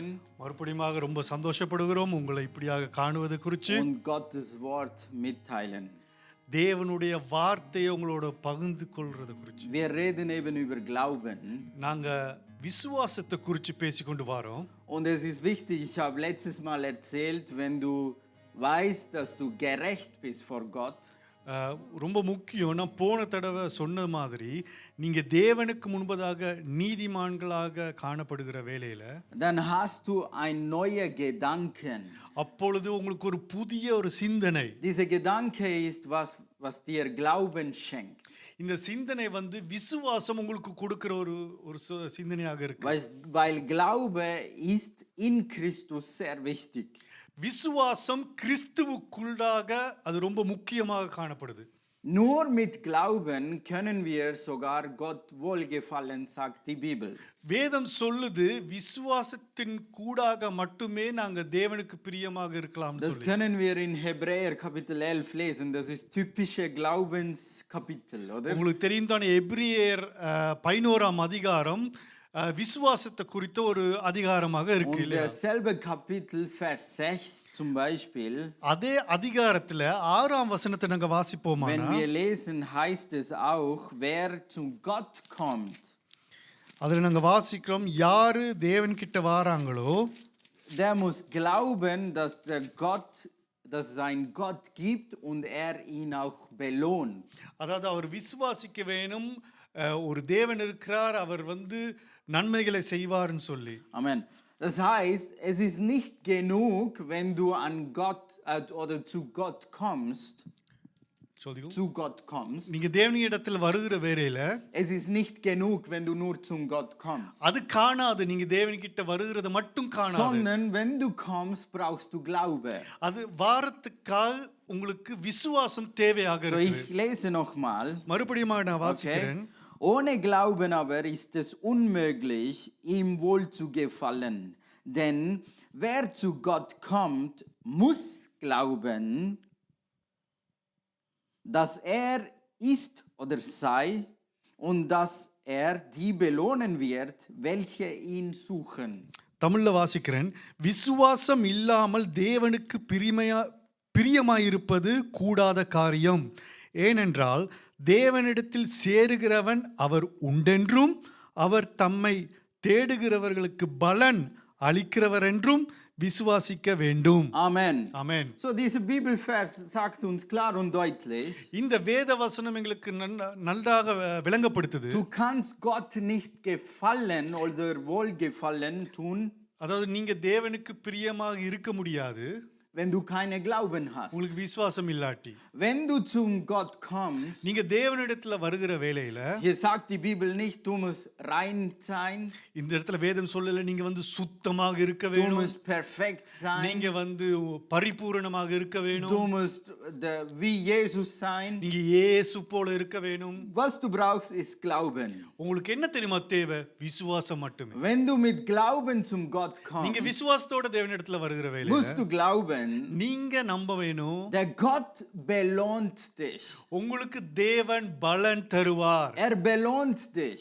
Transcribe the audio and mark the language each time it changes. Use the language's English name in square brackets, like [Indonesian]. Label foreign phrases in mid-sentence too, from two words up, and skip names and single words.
[Tamil] மறுபடியும் ரொம்ப சந்தோஷப்படுகிறோம் உங்களை இப்படியாக காணுவது குறித்து [German] und Gottes Wort mitteilen. [Tamil] தேவனுடைய வார்த்தையை உங்களோட பகிர்ந்து கொள்றத குறித்து. [German] Wir reden eben über Glauben. [Tamil] நாங்க விசுவாசத்தை குறித்து பேசிக்கொண்டு வரோம். [German] Und es ist wichtig, ich habe letztes Mal erzählt, wenn du weißt, dass du gerecht bist vor Gott, [Tamil] ரொம்ப முக்கியம். நான் போன தடவை சொன்ன மாதிரி நீங்க தேவனுக்கு முன்பதாக நீதிமான்களாக காணப்படுகிற வேளையில [German] dann hast du ein neuer Gedanken. [Tamil] அப்பொழுது உங்களுக்கு ஒரு புதிய ஒரு சிந்தனை. [German] Dieser Gedanke ist was dir Glauben schenkt. [Tamil] இந்த சிந்தனை விசுவாசம் உங்களுக்கு கொடுக்கிற ஒரு சிந்தனையாக இருக்கு. [German] Weil Glaube ist in Christus sehr wichtig. [Tamil] விசுவாசம் கிறிஸ்துவுக்குள்ளாக அது ரொம்ப முக்கியமாக காணப்படுது. [German] Nur mit Glauben können wir sogar Gott wohlgefallen, sagt die Bibel. [Tamil] வேதம் சொல்லுது விசுவாசத்தின் கூடாக மட்டுமே நாங்க தேவனுக்கு பிரியமாக இருக்கலாம் [German] Das [Tamil] சொல்லி. [German] können wir in Hebräer Kapitel 11 lesen. Das ist typische Glaubenskapitel, oder? [Tamil] உங்களுக்கு தெரியும் தானே, எபிரேயர் 11ஆம் அதிகாரம் விசுவாசத்தை குறித்த ஒரு அதிகாரமாக இருக்கு [German] Und [Tamil] இல்லையா? [German] derselbe Kapitel, Vers 6 zum Beispiel, [Tamil] அதே அதிகாரத்துல 6ஆம் வசனத்தை நாங்க [German] wenn [Tamil] வாசிப்போமானா [German] wir lesen, heißt es auch, wer zu Gott kommt, [Tamil] அதுல நாங்க வாசிக்கிறோம், யாரு தேவன் கிட்ட வாராங்களோ [German] der muss glauben, dass es einen Gott gibt und er ihn auch belohnt. [Tamil] அதாவது அவர் விசுவாசிக்க வேணும், ஒரு தேவன் இருக்கிறார், அவர் நன்மைகளை செய்வார்னு சொல்லி. [German] Amen. Das heißt, es ist nicht genug, wenn du an Gott oder zu Gott kommst. Zu Gott kommst. [Tamil] நீங்க தேவனிடத்தில் வருகிற வேளையில [German] Es ist nicht genug, wenn du nur zum Gott kommst. [Tamil] அது காணாது. நீங்க தேவன்கிட்ட வருகிறது மட்டும் காணாது. [German] Sondern wenn du kommst, brauchst du Glaube. [Tamil] அது வாரத்துக்காக உங்களுக்கு விசுவாசம் தேவையாக [German] So, [Tamil] இருக்கு. [German] ich lese nochmal. [Tamil] மறுபடியும் நான் வாசிக்கிறேன். [German] Ohne Glauben aber ist es unmöglich, ihm wohl zu gefallen. Denn wer zu Gott kommt, muss glauben, dass er ist oder sei und dass er die belohnen wird, welche ihn suchen. [Tamil] தமிழ்ல வாசிக்கிறேன். விசுவாசம் இல்லாமல் தேவனுக்கு பிரியமாயிருப்பது கூடாத காரியம். ஏனென்றால் தேவனிடத்தில் சேருகிறவன் அவர் உண்டென்றும் அவர் தம்மை தேடுகிறவர்களுக்கு பலன் அளிக்கிறவர் என்றும் விசுவாசிக்க வேண்டும். Amen. Amen. [German] So dieser Bibelvers sagt uns klar und deutlich, [Tamil] இந்த வேத வசனம் எங்களுக்கு நன்றாக விளங்கப்படுத்துது. [German] du kannst Gott nicht gefallen oder wohlgefallen tun, [Tamil] அதாவது நீங்க தேவனுக்கு பிரியமாக இருக்க முடியாது [German] wenn du keine Glauben hast. [Tamil] உங்களுக்கு விசுவாசம் இல்லாட்டி. [German] Wenn du zum Gott kommst, [Tamil] நீங்க தேவனிடத்துல வருகிற வேளையில [German] hier sagt die Bibel nicht, du musst rein sein, [Tamil] இந்த இடத்துல வேதம் சொல்லல நீங்க சுத்தமாக இருக்க [German] du [Tamil] வேணும், [German] musst perfekt sein, [Tamil] நீங்க பரிபூரணமாக இருக்க வேணும், [German] du musst wie Jesus sein. [Tamil] நீங்க இயேசு போல இருக்க வேணும். [German] Was du brauchst, ist Glauben. [Tamil] உங்களுக்கு என்ன தெரியுமா தேவை? விசுவாசம் மட்டுமே. [German] Wenn du mit Glauben zum Gott [Tamil] நீங்க [German] kommst, [Tamil] விசுவாசத்தோட தேவனிடத்துல வருகிற வேளையில [German] musst du glauben, [Tamil] நீங்க நம்ப வேணும், [German] der Gott belohnt dich. [Tamil] உங்களுக்கு தேவன் பலன் தருவார். [German] Er belohnt dich.